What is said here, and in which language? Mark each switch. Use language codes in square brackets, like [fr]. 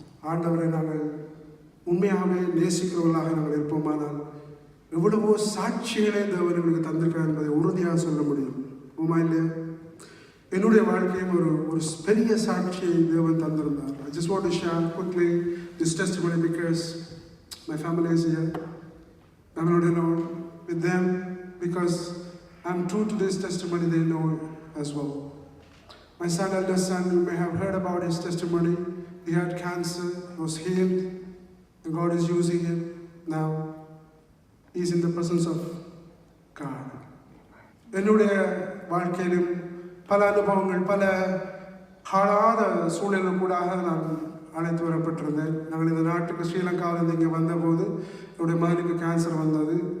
[ta] ஆண்டவரை நாங்கள் உண்மையாகவே நேசிக்கிறவர்களாக நாங்கள் இருப்போமானால் எவ்வளவோ சாட்சிகளே தேவன் எங்களுக்கு தந்திருக்கிறார் என்பதை உறுதியாக சொல்ல முடியும். உமா இல்லையா? என்னுடைய வாழ்க்கையும் ஒரு பெரிய சாட்சியை தேவன் தந்திருந்தார். [en] I just want to share quickly this testimony because my family is here. I'm not alone with them because I'm true to this testimony. They know as well. My son, eldest son, you may have heard about his testimony. He had cancer, was healed, and God is using him now. He's in the presence of God. [ta] என்னுடைய வாழ்க்கையிலும் பல அனுபவங்கள், பல காலாத சூழல்கள் கூட நான் அழைத்து வரப்பட்டிருந்தேன். நாங்கள் இந்த நாட்டுக்கு ஸ்ரீலங்காவிலிருந்து இங்கே வந்தபோது என்னுடைய மகனுக்கு கேன்சர் வந்தது.